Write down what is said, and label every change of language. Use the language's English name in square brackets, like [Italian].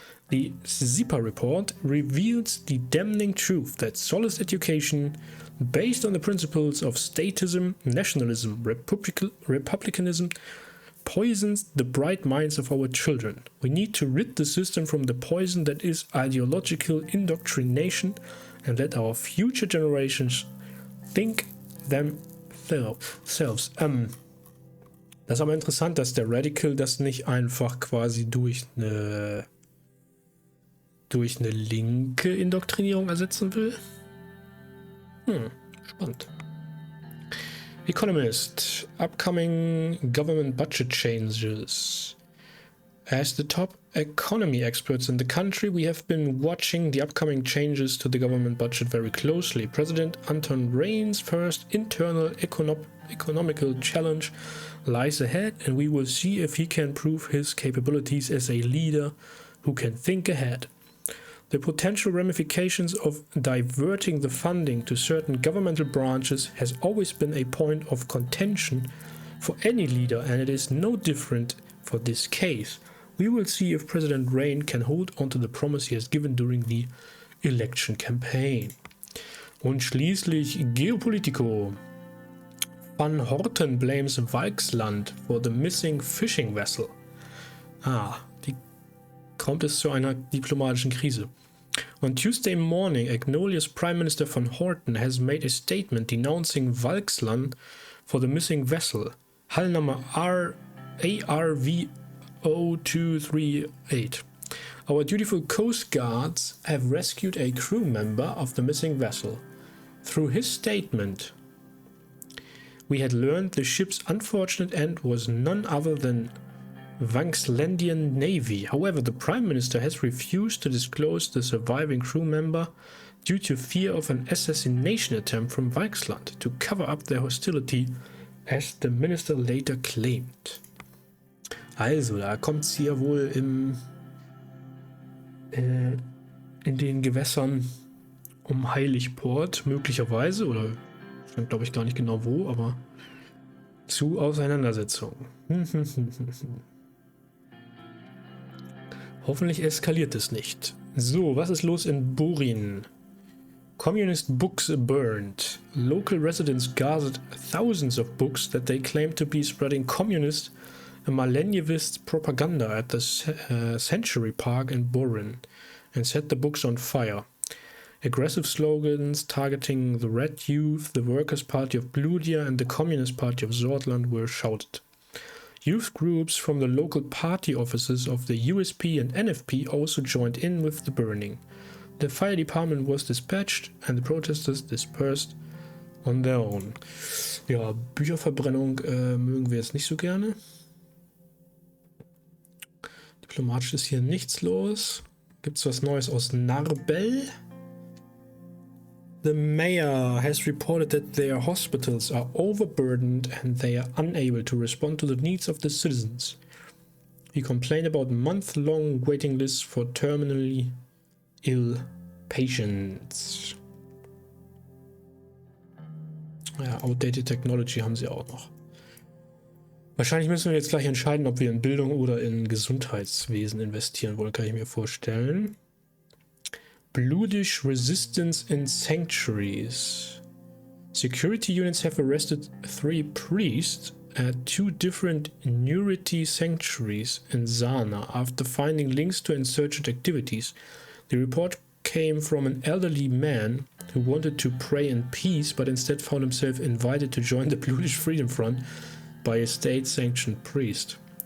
[English] The SIPA report reveals the damning truth that solid education, based on the principles of statism, nationalism, republicanism, poisons the bright minds of our children. We need to rid the system from the poison that is ideological indoctrination and let our future generations think themselves. [German] Das ist aber interessant, dass der Radical das nicht einfach quasi durch eine linke Indoktrinierung ersetzen will. Spannend. [English] Economist, upcoming government budget changes. As the top economy experts in the country, we have been watching the upcoming changes to the government budget very closely. President Anton Rayne's first internal economical challenge lies ahead, and we will see if he can prove his capabilities as a leader who can think ahead. The potential ramifications of diverting the funding to certain governmental branches has always been a point of contention for any leader, and it is no different for this case. We will see if President Rayne can hold on to the promise he has given during the election campaign. [German] Und schließlich [English] Geopolitico. Van Horten blames Walksland for the missing fishing vessel. [German] Kommt es zu einer diplomatischen Krise. [English] On Tuesday morning, Agnolia's Prime Minister Van Horten has made a statement denouncing Walksland for the missing vessel, Hull number ARV 0238. Our dutiful coast guards have rescued a crew member of the missing vessel. Through his statement, we had learned the ship's unfortunate end was none other than Walkslandian Navy. However, the Prime Minister has refused to disclose the surviving crew member due to fear of an assassination attempt from Walksland to cover up their hostility, as the Minister later claimed. [German] Also, da kommt es hier wohl in den Gewässern um Heiligport, möglicherweise, oder stand glaube ich gar nicht genau wo, aber zu Auseinandersetzungen. Hoffentlich eskaliert es nicht. So, was ist los in Burin? [English] Communist books burned. Local residents gathered thousands of books that they claimed to be spreading communist and Malenjevist propaganda at the Century Park in Burin and set the books on fire. Aggressive slogans targeting the Red Youth, the Workers' Party of Bludia and the Communist Party of Sordland were shouted. Youth groups from the local party offices of the USP and NFP also joined in with the burning. The fire department was dispatched and the protesters dispersed on their own. [German] Ja, Bücherverbrennung mögen wir jetzt nicht so gerne. Diplomatisch ist hier nichts los. Gibt's was Neues aus Narbel? [English] The mayor has reported that their hospitals are overburdened and they are unable to respond to the needs of the citizens. He complained about month-long waiting lists for terminally ill patients. [German] Ja, [English] outdated technology [German] haben sie auch noch. Wahrscheinlich müssen wir jetzt gleich entscheiden, ob wir in Bildung oder in Gesundheitswesen investieren wollen, kann ich mir vorstellen. [English] Bludish resistance in sanctuaries. Security units have arrested 3 priests at 2 different Nurity sanctuaries in Sana after finding links to insurgent activities. The report came from an elderly man who wanted to pray in peace but instead found himself invited to join the Bludish Freedom Front by a state-sanctioned priest.